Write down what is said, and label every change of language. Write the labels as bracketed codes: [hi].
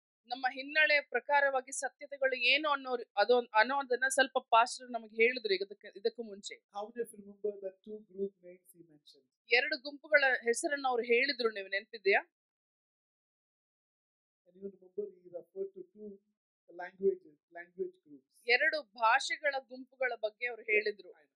[kn] ನಮ್ಮ ಹಿನ್ನೆಲೆ ಪ್ರಕಾರವಾಗಿ ಸತ್ಯತೆಗಳು ಏನು ಅನ್ನೋದನ್ನ ಸ್ವಲ್ಪ ಪಾಸ್ಟರ್ ನಮಗೆ ಹೇಳಿದ್ರು ಇದಕ್ಕೂ ಮುಂಚೆ. [en] How many of you remember the two group names he mentioned? [kn] ಎರಡು ಗುಂಪುಗಳ ಹೆಸರನ್ನು ಅವರು ಹೇಳಿದ್ರು, ನೀವು ನೆನಪಿದೆಯಾ? [en] And you remember he referred to two language groups. [kn] ಎರಡು ಭಾಷೆಗಳ ಗುಂಪುಗಳ ಬಗ್ಗೆ ಅವರು ಹೇಳಿದ್ರು.